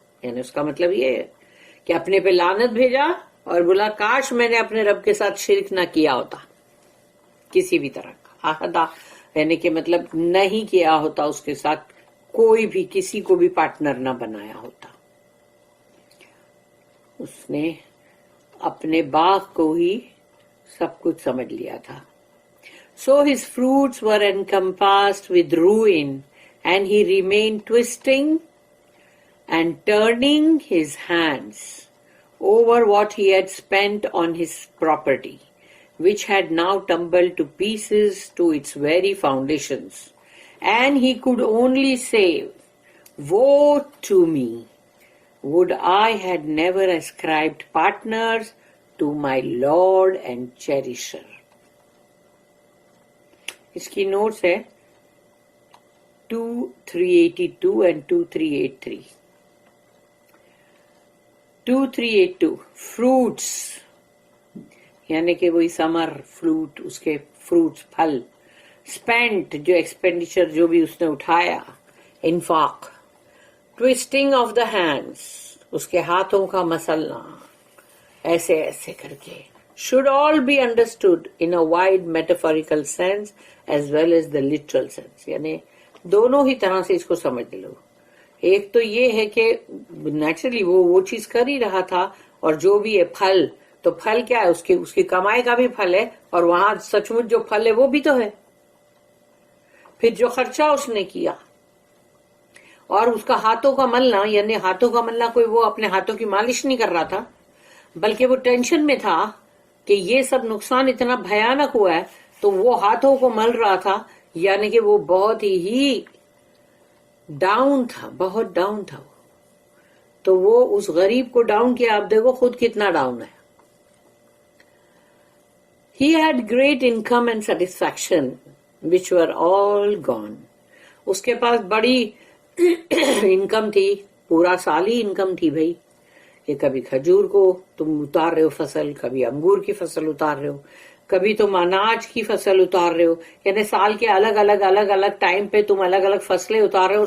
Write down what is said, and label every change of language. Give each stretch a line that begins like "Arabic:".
Urdu: یعنی اس کا مطلب یہ ہے کہ اپنے پہ لعنت بھیجا اور بولا کاش میں نے اپنے رب کے ساتھ شرک نہ کیا ہوتا کسی بھی طرح کا. احدا یعنی کہ مطلب نہیں کیا ہوتا اس کے ساتھ کوئی بھی، کسی کو بھی پارٹنر نہ بنایا ہوتا. اس نے اپنے باغ کو ہی سب کچھ سمجھ لیا تھا.
English: So his fruits were encompassed with ruin, and he remained twisting and turning his hands over what he had spent on his property, which had now tumbled to pieces to its very foundations. And he could only say, "Woe to me! Would I had never ascribed partners to my Lord and Cherisher."
Urdu: اس کی notice ہے 2382
English: and
Urdu: 2383. 2382 fruits یعنی کہ وہی سمر fruit, اس کے fruits پھل. Spent جو expenditure جو بھی اس نے اٹھایا، انفاق. ٹویسٹنگ آف دا ہینڈس اس کے ہاتھوں کا مسلنا ایسے ایسے کر کے.
English: should all be understood in a wide metaphorical sense as well as the literal sense.
Urdu: یعنی دونوں ہی طرح سے اس کو سمجھ لو. ایک تو یہ ہے کہ نیچرلی وہ چیز کر ہی رہا تھا، اور جو بھی ہے پھل، تو پھل کیا ہے، اس کی کمائی کا بھی پھل ہے، اور وہاں سچ مچ جو پھل ہے وہ بھی تو ہے. پھر جو خرچہ اس نے کیا اور اس کا ہاتھوں کا ملنا، یعنی ہاتھوں کا ملنا کوئی وہ اپنے ہاتھوں کی مالش نہیں کر رہا تھا، بلکہ وہ ٹینشن میں تھا کہ یہ سب نقصان اتنا بھیانک ہوا ہے، تو وہ ہاتھوں کو مل رہا تھا. یعنی کہ وہ بہت ہی ڈاؤن تھا، بہت ڈاؤن تھا. تو وہ اس غریب کو ڈاؤن کیا، آپ دیکھو خود کتنا ڈاؤن ہے.
English: He had great income and satisfaction which were all gone.
Urdu: اس کے پاس بڑی انکم تھی، پورا سال ہی انکم تھی بھائی، کہ کبھی کھجور کو تم اتار رہے ہو فصل، کبھی انگور کی فصل اتار رہے ہو، کبھی تم اناج کی فصل اتار رہے ہو. یعنی سال کے الگ الگ ٹائم پہ تم الگ الگ فصلیں اتار رہے ہو.